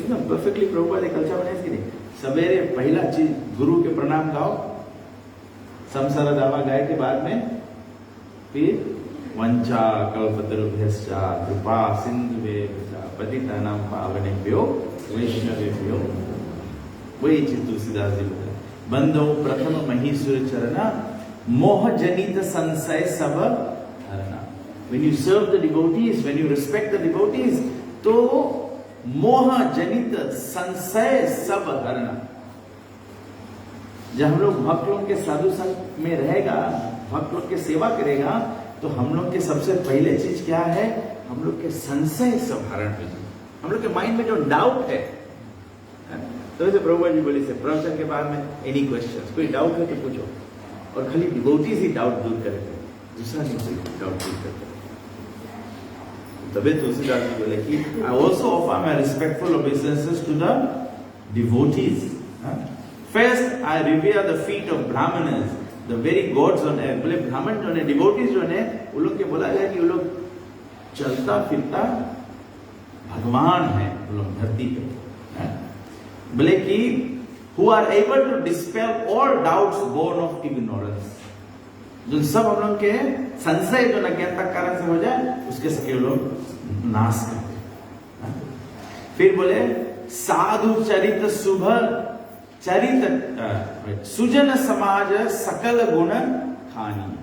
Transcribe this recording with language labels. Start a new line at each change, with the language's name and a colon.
Hindi: एकदम परफेक्टली प्रभुपाद एक कल्चर बनाया इसकी नहीं। सवेरे पहला चीज गुरु के प्रणाम गाओ, संसार दावा गाय के बाद में फिर
Sanskrit: वंचा कल्पतरुभ्यश्च कृपा सिंधुभ्यश्च पतितानां पावनेभ्यो वैष्णवेभ्यो।
Hindi: वही चीज तुलसीदास जी बोले बंदो प्रथम महिषुर चरण मोह जनित संशय सब हरना।
English: When you serve the devotees, when you respect the devotees,
Hindi: तो मोह जनित संशय सब हरना। जब हम लोग भक्त लोग के साधु संग में रहेगा, भक्त लोग की सेवा करेगा, तो हम लोग के सबसे पहले चीज क्या है, हम लोग के संशय सब हरण हो जाए। हम लोग के माइंड में जो डाउट है, तो जैसे प्रभुपाद जी बोले से प्रवचन के बाद में एनी क्वेश्चन, कोई डाउट है तो पूछो, और खाली डिवोटीज ही डाउट दूर करेंगे, दूसरा नहीं कोई डाउट दूर करते। तभी तुलसीदास जी बोले कि
English: I also offer my respectful obeisances to the devotees. First, I revere the feet of Brahmanas, the very gods on earth.
Hindi: बोले ब्राह्मण जो है, डिवोटीज जो है, वो लोग के बोला गया कि वो लोग चलता फिरता भगवान है, वो लोग धरती पे। बोले कि
English: who are able to dispel all doubts born of ignorance.
Hindi: जो सब हम लोग के संशय जो अज्ञानता के कारण से हो जाए, उसके सके वो लोग नाश करते। फिर बोले साधु चरित शुभ चरित सुजन समाज सकल गुण खानी।